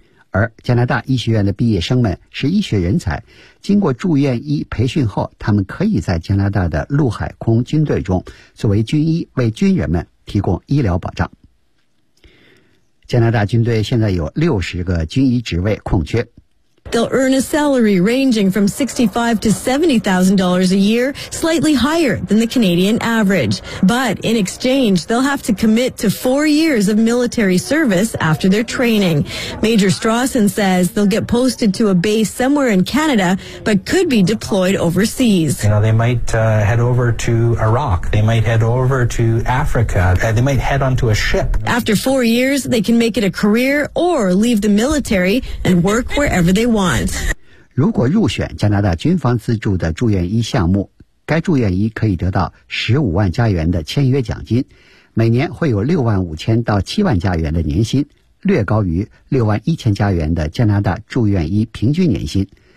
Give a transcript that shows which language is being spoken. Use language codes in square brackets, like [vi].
[zh] 而加拿大医学院的毕业生们是医学人才，经过住院医培训后，他们可以在加拿大的陆海空军队中作为军医，为军人们提供医疗保障。加拿大军队现在有60个军医职位空缺。 [en] They'll earn a salary ranging from $65,000 to $70,000 a year, slightly higher than the Canadian average. But in exchange, they'll have to commit to 4 years of military service after their training. Major Strawson says they'll get posted to a base somewhere in Canada, but could be deployed overseas. You know, they might head over to Iraq. They might head over to Africa. They might head onto a ship. After 4 years, they can make it a career or leave the military and work wherever they want. [zh] 如果入选加拿大军方资助的住院医项目，该住院医可以得到15万加元的签约奖金，每年会有6万5000到7万加元的年薪，略高于6万1000加元的加拿大住院医平均年薪。